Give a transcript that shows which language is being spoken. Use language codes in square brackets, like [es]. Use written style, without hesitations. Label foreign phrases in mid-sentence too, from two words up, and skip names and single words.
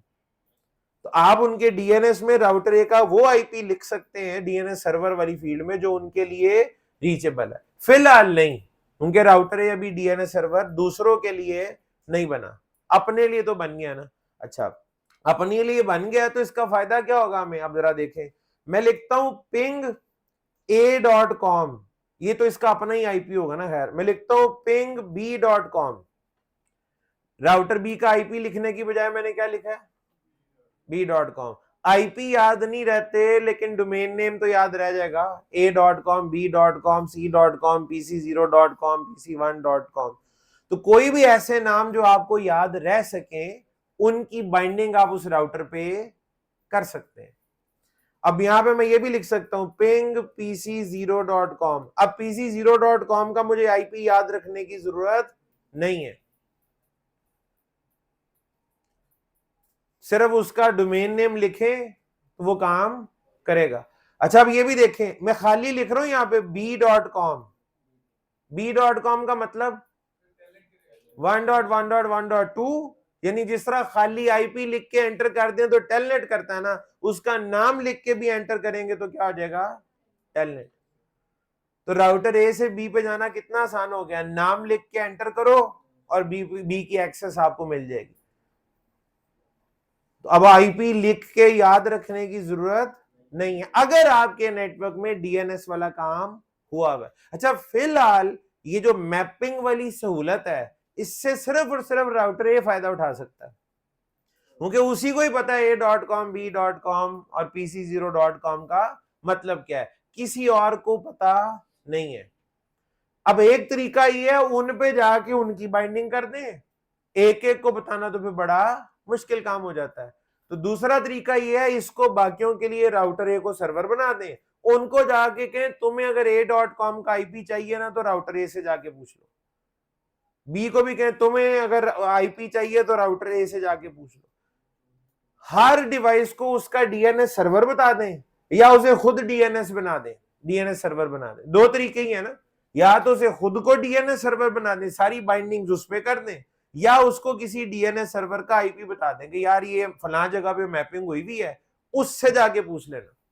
[hi] तो आप उनके डीएनएस में [en] router A [hi] का वो आईपी लिख सकते हैं [en] DNS server [hi] वाली फील्ड में जो उनके लिए रीचेबल है। फिलहाल नहीं, उनके राउटर है अभी [en] DNS server [hi] दूसरों के लिए नहीं बना, अपने लिए तो बन गया ना। अच्छा, अपने लिए बन गया तो इसका फायदा क्या होगा हमें, अब जरा देखें। मैं लिखता हूं पिंग a.com, ये तो इसका अपना ही आईपी होगा ना। खैर, मैं लिखता हूं पिंग b.com। [en] router B [hi] का आईपी लिखने की बजाय मैंने क्या लिखा है? b.com। आईपी याद नहीं रहते लेकिन [en] domain name [hi] तो याद रह जाएगा, a.com, b.com, c.com, pc0.com, pc1.com। तो कोई भी ऐसे नाम जो आपको याद रह सके उनकी बाइंडिंग आप उस राउटर पे कर सकते हैं। अब यहां पे मैं ये भी लिख सकता हूं पिंग pc0.com। अब pc0.com का मुझे आईपी याद रखने की जरूरत नहीं है, सिर्फ उसका [en] domain name [hi] लिखें तो वो काम करेगा। अच्छा, अब ये भी देखें, मैं खाली लिख रहा हूं यहां पे b.com। b.com का मतलब 1.1.1.2, यानी जिस तरह खाली आईपी लिख के एंटर कर दें तो टेलनेट करता है ना, उसका नाम लिख के भी एंटर करेंगे तो क्या हो जाएगा? टेलनेट। तो [en] router A [hi] से बी पे जाना कितना आसान हो गया, नाम लिख के एंटर करो और बी की एक्सेस आपको मिल जाएगी। तो अब आईपी लिख के याद रखने की जरूरत नहीं है अगर आपके नेटवर्क में डीएनएस वाला काम हुआ है। अच्छा, फिलहाल ये जो मैपिंग वाली सहूलत है इससे सिर्फ और सिर्फ [en] router A [hi] फायदा उठा सकता है, क्योंकि उसी को ही पता है a.com, b.com और pc0.com का मतलब क्या है, किसी और को पता नहीं है। अब एक तरीका ये है उन पे जाके उनकी बाइंडिंग कर दें, एक एक को बताना तो फिर बड़ा मुश्किल काम हो जाता है। तो दूसरा तरीका ये है इसको बाकियों के लिए [en] router A [hi] को सर्वर बना दें, उनको जाके कहें तुम्हें अगर a.com का आईपी चाहिए ना तो [en] router A [hi] से जाके पूछ लो, बी को भी कहें तुम्हें अगर आईपी चाहिए तो [en] router A [hi] से जाके पूछ लो। हर डिवाइस को उसका [en] DNS server [hi] बता दें या उसे खुद डीएनएस बना दें, [en] DNS server [hi] बना दें। दो तरीके ही है ना, या तो उसे खुद को [en] DNS server [hi] बना दें, सारी बाइंडिंग्स उस पे कर दें, या उसको किसी [en] DNS server [hi] का आईपी बता दें कि यार ये फलां जगह पे मैपिंग हुई भी है, उससे जाके पूछ लेना।